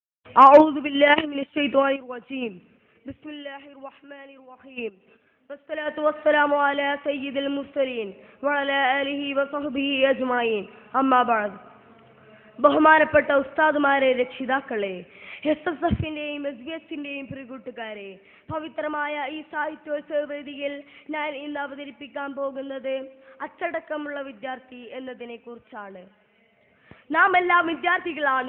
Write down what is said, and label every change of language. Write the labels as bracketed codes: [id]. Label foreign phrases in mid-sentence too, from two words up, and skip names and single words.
[ar] أعوذ بالله من الشيطان الرجيم بسم الله الرحمن الرحيم والصلاة والسلام على سيد المرسلين وعلى آله وصحبه أجمعين أما بعد [ml] ബഹുമാനപ്പെട്ട ഉസ്താദുമാരെ, രക്ഷിതാക്കളെ, SSFന്റെയും SBSന്റെയും പ്രിയകൂട്ടുകാരെ, പവിത്രമായ ഈ സാഹിത്യോത്സവ വേദിയിൽ ഞാൻ ഇന്ന് അവതരിപ്പിക്കാൻ പോകുന്നത് അച്ചടക്കമുള്ള വിദ്യാർത്ഥി എന്നതിനെ കുറിച്ചാണ്. നാം എല്ലാം വിദ്യാർത്ഥികളാണ്.